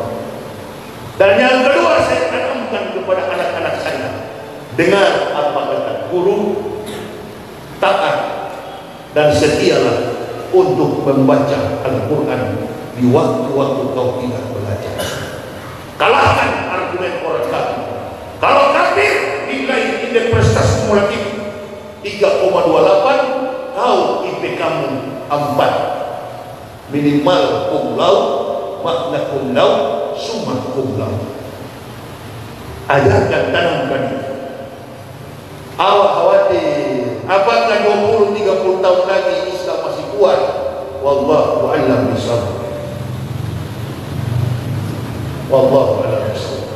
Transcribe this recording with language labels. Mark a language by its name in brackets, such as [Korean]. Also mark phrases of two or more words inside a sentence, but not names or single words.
[Indonesian] Dan yang kedua saya tanamkan kepada anak-anak saya, dengar apa kata guru, taat dan setialah untuk membaca Al-Quran di waktu-waktu kau tidak belajar. Kalahkan argumen orang kafir. Kalau kafir nilai indeks prestasi kumulatif 3,28, kau IPK-mu 4, minimal [Latin] cum laude, magna cum laude, summa cum laude. [Indonesian] Ajarkan, tanamkan. Awak khawatir apakah 20-30 tahun lagi Islam masih kuat? [Arabic] والله أعلم بالصواب. والله أعلم بالصواب.